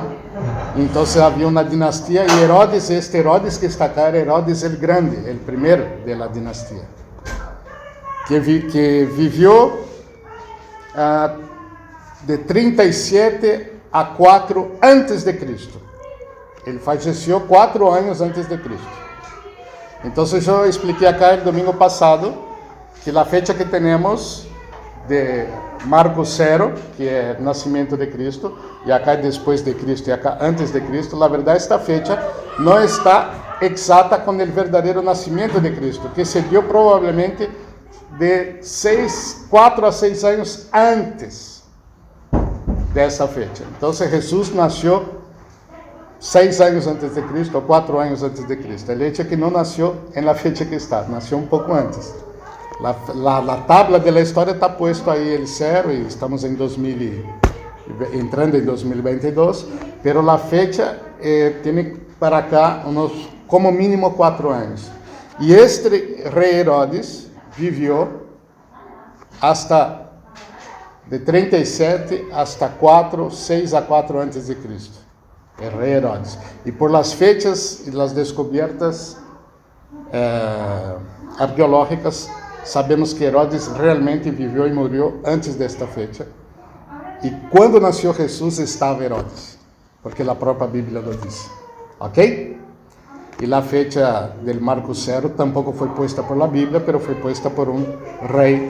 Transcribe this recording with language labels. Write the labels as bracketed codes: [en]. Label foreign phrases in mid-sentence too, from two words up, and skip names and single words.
[es] Entonces había una dinastía y Herodes, este Herodes que está acá, era Herodes el Grande, el primero de la dinastía, que vivió de 37 a 4 antes de Cristo. Ele falleció 4 años antes de Cristo. Entonces yo expliqué acá el domingo pasado que la fecha que tenemos de Marcos 0, [pt] que é o nascimento de Cristo, [es] e acá después de Cristo e acá antes de Cristo, la verdad esta fecha [pt] não está exata com o verdadeiro nascimento de Cristo, que se dio provavelmente de 4 a 6 anos antes dessa fecha. Então Jesus nasceu 6 anos antes de Cristo ou 4 anos antes de Cristo. [es] El hecho [pt] é que não nasceu na fecha que está, nasceu um pouco antes. [es] La tabla de la história está puesto [pt] aí el 0 e estamos em entrando em 2022, [es] pero la fecha [pt] tem para cá como mínimo 4 anos. E este rei Herodes viveu hasta de 37 hasta 6 a 4 antes de Cristo. El rei Herodes. E [es] por las fechas [pt] e las descobertas arqueológicas, sabemos que Herodes realmente viveu e morreu antes desta fecha. E quando nasceu Jesus estava Herodes, porque a própria Bíblia lo diz. Ok? E a fecha del Marcos 0 tampouco foi posta [es] por la [pt] Bíblia, pero foi posta por um rei.